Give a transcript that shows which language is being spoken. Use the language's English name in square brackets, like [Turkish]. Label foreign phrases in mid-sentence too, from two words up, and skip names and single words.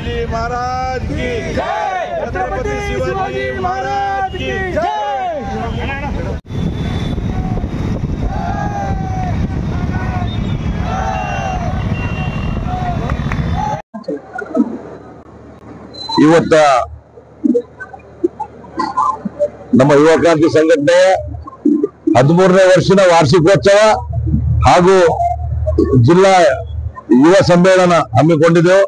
[Hindi] महाराज की जय। छत्रपति शिवाजी महाराज की जय। [Kannada] ಇವತ್ತ ನಮ್ಮ ಯುವ ಕ್ರಾಂತಿ ಸಂಘಟನೆಯ 13ನೇ ವರ್ಷದ ವಾರ್ಷಿಕೋತ್ಸವ ಹಾಗೂ ಜಿಲ್ಲಾ ಯುವ ಸಮ್ಮೇಳನ ಹಮ್ಮಿಕೊಂಡಿದ್ದೆವು.